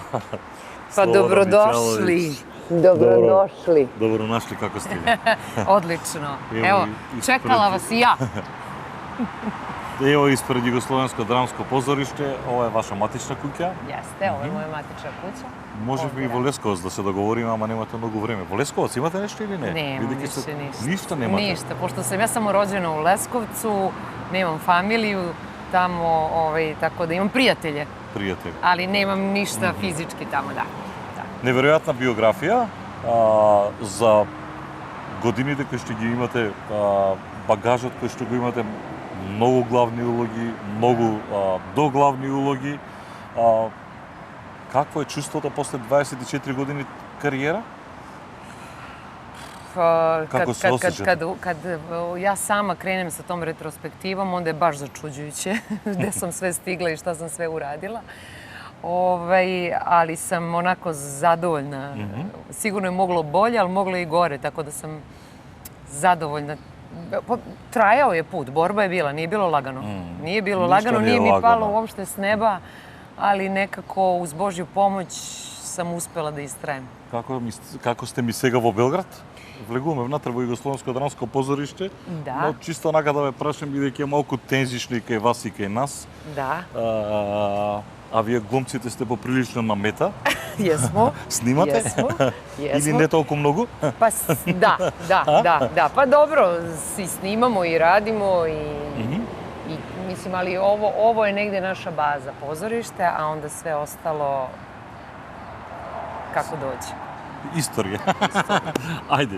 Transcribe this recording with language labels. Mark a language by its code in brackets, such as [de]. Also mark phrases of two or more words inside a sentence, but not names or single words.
[sr] Pa dobrodošli. Dobrodošli. Dobro našli, kako ste vi? Odlično. Evo, čekala vas i ja. Evo ispred [mk] Југословенско драмско позориште, ова е ваша матична куќа. [sr] Jeste, ovo je moja matična kuća. [mk] Може би и во Лесковац да се договориме, ама немате многу време. Во Лесковац имате нешто или не? [sr] Немam [mk] Бидејќи [sr] više ništa. [mk] Ништо немате? [sr] Ništa, pošto sam ja samo rođena u Leskovcu, nemam familiju tamo, tako da imam prijatelje, [mk] Пријатели. [sr] ali nemam ništa fizički tamo, da. [mk] Неверојатна биографија за годините кои што ги имате, багажот кој што го имате, многу главни улоги, многу доглавни улоги. Какво е чувството после 24 години кариера? [sr] Kako se osjećate? Kad ja sama krenem sa tom retrospektivom, onda je baš začuđujuće gde sam sve stigla i šta sam sve uradila. Ali sam onako zadovoljna. Sigurno je moglo bolje, ali moglo i gore, tako da sam zadovoljna. Trajao je put, borba je bila, nije bilo lagano. Nije bilo lagano, nije mi palo uopšte s neba, ali nekako uz Božju pomoć sam uspela da istrajem. [mk] Како сте ми сега во Белград? Влегуваме внатре во Југословенско драмско позориште. Да. Но чисто онака да ве прашам, бидејќи е малку тензично и кај вас и кај нас. Да. А вие глумците сте поприлично на мета. [sr] Jesmo. [mk] Снимате? [sr] Jesmo. [mk] Или не толку многу? [sr] Pa da. Pa dobro, i snimamo i radimo i mislim, ali ovo je negde naša baza, pozorište, a onda sve ostalo kako dođe. Istorija. Ajde.